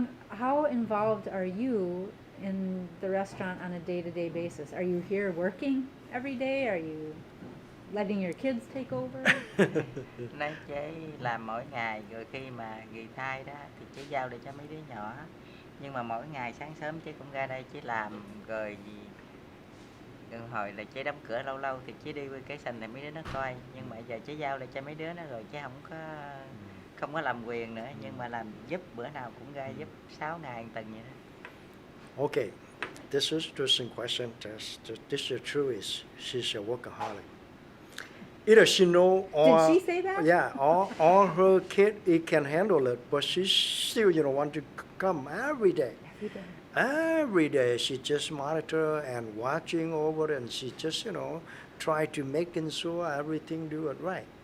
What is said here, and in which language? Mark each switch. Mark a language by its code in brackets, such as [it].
[en] How involved are you in the restaurant on a day-to-day basis? Are you here working every day? Are you letting your kids take over? [vi] Nói chế làm mỗi ngày, rồi khi mà nghỉ thai đó thì chế giao để cho mấy đứa nhỏ. Nhưng mà mỗi ngày sáng sớm chế cũng ra đây chế làm, rồi hồi là chế đóng cửa lâu lâu thì chế đi với cái sành thì mấy đứa nó coi. Nhưng mà giờ chế giao lại cho mấy đứa nó rồi chế không có làm quyền nữa, nhưng mà làm giúp, bữa nào cũng ra giúp 6 ngày một tuần vậy đó. [en] Okay, this is interesting question. This is true is she's a workaholic. Either she know or Did she say that? Yeah, or her kid it can handle it, but she still want to come every day. Every day. Every day she just monitor and watching over, and she just try to making sure everything do it right.